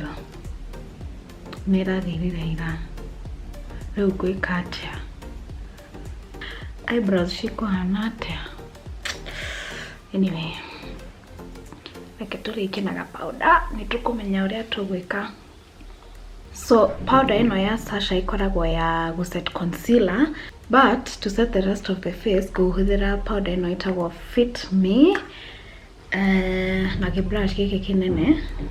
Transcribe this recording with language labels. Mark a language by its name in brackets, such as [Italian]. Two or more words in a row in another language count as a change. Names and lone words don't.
[Kikuyu] Ni rathirire ira. Riu gwika atia? Eyebrows cikuhana atia? Anyway, reke turikinaga powder ni tukumenya uria tugwika. So powder ino ya Sacha ikoragwo ya guset concealer, [English] but to set the rest of the face [Kikuyu] guhuthira powder ino itagwo Fit Me na brush giki kinene.